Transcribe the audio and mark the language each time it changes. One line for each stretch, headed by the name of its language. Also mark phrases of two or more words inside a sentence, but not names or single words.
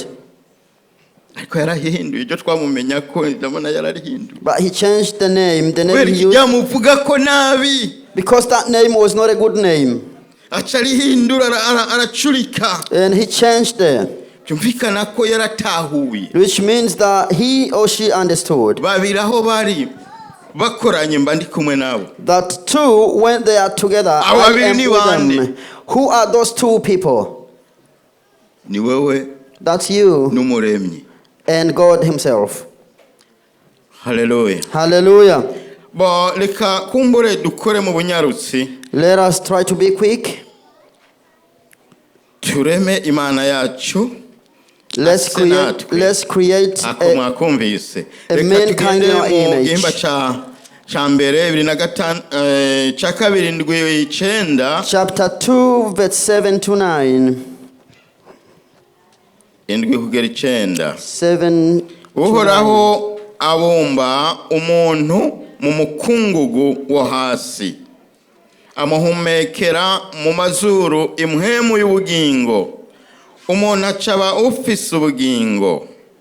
English: But he changed the name he used. Because that name was not a good name. And he changed it. Which means that he or she understood.
Rundi: bakoranye mba ndi kumwe nabo.
English: That two, when they are together, I am with them. Who are those two people?
Rundi: Ni wewe.
English: That's you.
Rundi: N'umuremyi.
English: And God himself. Hallelujah. Hallelujah.
Rundi: Bo leka kumbure dukore mu bunyarutsi.
English: Let us try to be quick.
Rundi: Tureme imana yacu.
English: Let's create a mankind in our image. Chapter 2, verse 7 to 9. 7
Rundi: Uhoraho abumba umuntu mu mukungugu wo hasi, amuhumekera mu mazuru impwemu y'ubugingo. Umuntu acaba ufise ubugingo.